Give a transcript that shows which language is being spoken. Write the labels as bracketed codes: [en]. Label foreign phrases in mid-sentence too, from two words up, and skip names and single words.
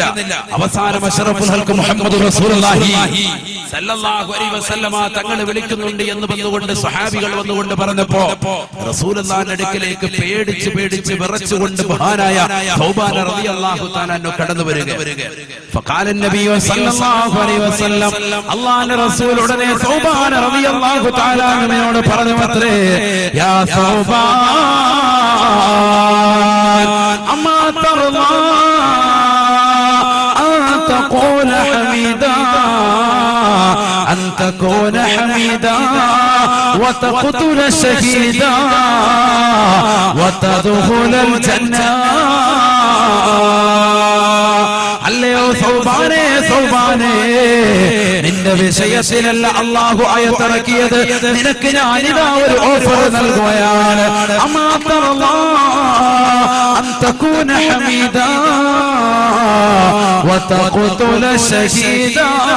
[ml] അവസാനം [ar] أشرف الخلق [ml] മുഹമ്മദ് റസൂലുള്ളാഹി [ar] صلى الله عليه وسلم [ml] തങ്ങൾ വിളിക്കുന്നുണ്ട് എന്ന് വന്നുകൊണ്ട് സ്വഹാബികൾ വന്നുകൊണ്ട് പറഞ്ഞപ്പോ റസൂലുള്ളാഹിന്റെ അടുക്കലേക്ക് പേടിച്ച് വിറച്ചുകൊണ്ട് മഹാനായ സൗബാൻ [ar] رضي الله تعالى [ml] കടന്നു വരിക. [ar] فقال النبي صلى الله عليه وسلم, [ml] അല്ലാഹുവിന്റെ റസൂൽ ഉടനെ സൗബാൻ [ar] رضي الله تعالى [ml] എന്നോട് പറഞ്ഞു അത്രേ, യാ [ar] ثوبان أما ترضى تقول حميدا أن تكون حميدا وتقتل شهيدا وتدخل الجنة. [ml] അല്ലയോ സൗബാനേ സൗബാനേ, നിന്റെ വിഷയത്തിലല്ല അല്ലാഹു ആയത്തിറക്കിയത്, നിനക്ക് ഞാനിതാ ഒരു ഓഫർ നൽകുകയാണ്. [ar] أن تكون حميدا وتقتل شهيدا.